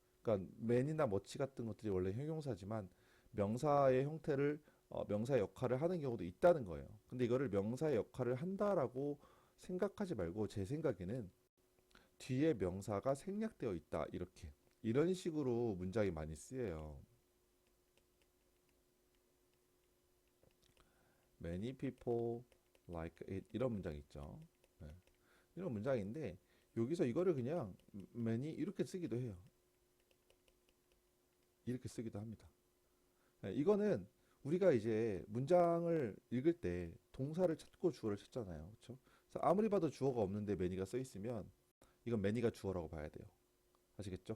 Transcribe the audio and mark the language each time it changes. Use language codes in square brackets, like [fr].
[ko] 그러니까 man이나 much 같은 것들이 원래 형용사지만 명사의 형태를 명사의 역할을 하는 경우도 있다는 거예요. 근데 이거를 명사의 역할을 한다라고 생각하지 말고 제 생각에는 뒤에 명사가 생략되어 있다 이렇게 이런 식으로 문장이 많이 쓰여요. [en] Many people like it [ko] 이런 문장 있죠. 네. 이런 문장인데 여기서 이거를 그냥 many 이렇게 쓰기도 해요. 이렇게 쓰기도 합니다. 네, 이거는 우리가 이제 문장을 읽을 때 동사를 찾고 주어를 찾잖아요. 그렇죠? 그래서 아무리 봐도 주어가 없는데 many가 써 있으면 이건 many가 주어라고 봐야 돼요. 아시겠죠?